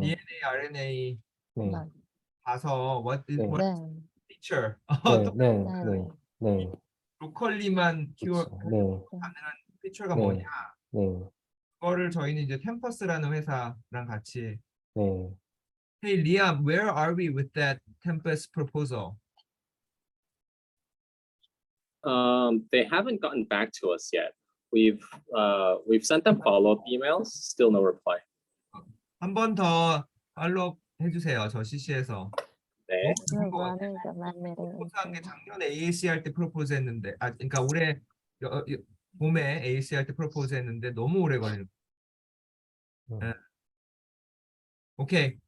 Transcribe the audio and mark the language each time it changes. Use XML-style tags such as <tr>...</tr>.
<en>DNA, RNA</en> <ko>네. 봐서 네.</ko> <en>what</en> <ko>네,</ko> <en>feature</en> <ko>네. 또 네. 네, 네. 네. 로컬리만 키워 그렇죠. 네. 가능한 피처가 네. 뭐냐 네. 그거를 저희는 이제 템퍼스라는 회사랑 같이 네.</ko> <en>Hey Liam, where are we with that Tempest proposal? They haven't gotten back to us yet. We've sent them follow-up emails, still no reply.</en> <ko>한 번 더 팔로우 해주세요. 저 CC에서. 네. 너무 좋은 것 같아요. 프로포즈한 게 작년에 AAC 할 때 프로포즈 했는데, 그러니까 올해 봄에 AAC 할 때 프로포즈 했는데 너무 오래 걸리는. 예. 오케이.</ko>